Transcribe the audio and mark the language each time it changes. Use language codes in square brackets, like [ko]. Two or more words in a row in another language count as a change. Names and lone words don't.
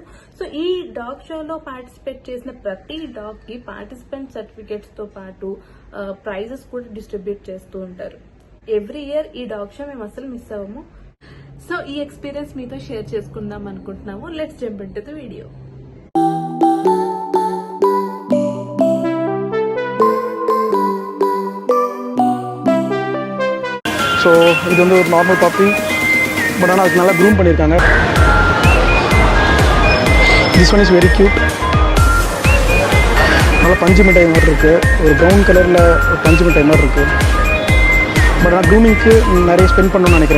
[te] సో ఈ [en] dog show [te] పార్టిసిపేట్ చేసిన ప్రతి డాగ్ కి [en] participant certificates [te] తో పాటు ప్రైజెస్ కూడా డిస్ట్రిబ్యూట్ చేస్తూ ఉంటారు. [en] every year [te] ఈ [en] dog show [te] మేము అసలు మిస్ అవ్వము. సో ఈ ఎక్స్పీరియన్స్ మీతో షేర్ చేసుకుందాం అనుకుంటున్నాము. [en] let's jump into the video. [ta] ஸோ இது வந்து ஒரு [en] normal puppy, [ta] பட் ஆனால் அதுக்கு நல்லா க்ரூம் பண்ணியிருக்காங்க. [en] this one is very cute. [ta] நல்லா பஞ்சு மிட்டாய் மாதிரி இருக்குது, ஒரு [en] brown colour [ta] ஒரு பஞ்சு மிட்டாய் மாதிரி இருக்குது. பட் ஆனால் க்ரூமிங்க்கு நிறைய ஸ்பெண்ட் பண்ணணும்னு நினைக்கிறேன்.